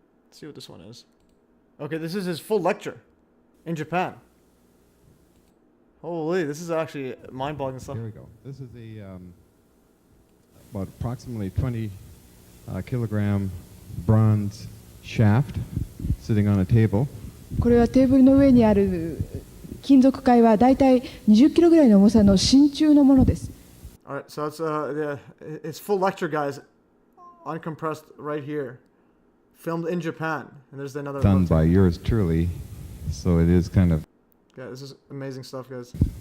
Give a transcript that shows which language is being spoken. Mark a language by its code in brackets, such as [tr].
[en] Let's see what this one is. Okay, this is his full lecture in Japan. Holy, this is actually mind-boggling stuff. Here we go. This is a about approximately 20 kilogram bronze shaft sitting on a table. [ja] これはテーブルの上にある金属塊はだいたい20キロぐらいの重さの真鍮のものです。 [en] All right, so that's it's full lecture, guys. Uncompressed right here, filmed in Japan, and there's another. Done by yours truly, so it is kind of. Yeah, this is amazing stuff, guys.